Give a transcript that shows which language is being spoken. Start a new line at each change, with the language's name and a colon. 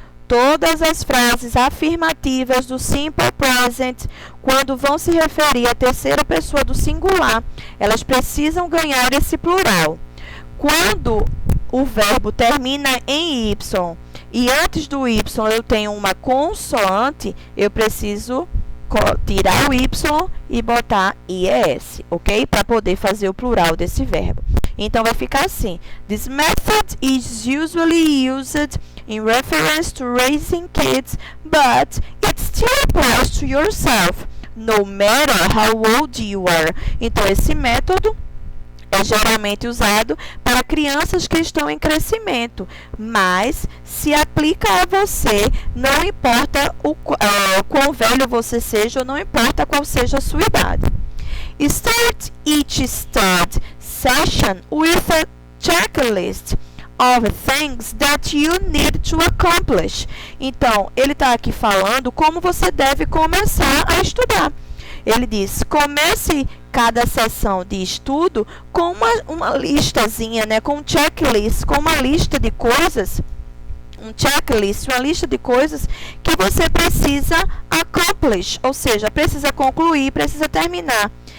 Portuguese: Todas as frases afirmativas do simple present, quando vão se referir à terceira pessoa do singular, elas precisam ganhar esse plural. Quando o verbo termina em Y e antes do Y eu tenho uma consoante, eu preciso tirar o Y e botar IES, ok? Para poder fazer o plural desse verbo. Então, vai ficar assim.
English: This method is usually used in reference to raising kids, but it still applies to yourself, no matter how old you are.
Portuguese: Então, esse método é geralmente usado para crianças que estão em crescimento, mas se aplica a você, não importa o quão velho você seja, ou não importa qual seja a sua idade.
English: Start each study session with a checklist of things that you need to accomplish.
Portuguese: Então, ele está aqui falando como você deve começar a estudar. Ele diz, comece cada sessão de estudo com uma listazinha, né, com um checklist, com uma lista de coisas, um checklist, uma lista de coisas que você precisa accomplish, ou seja, precisa concluir, precisa terminar.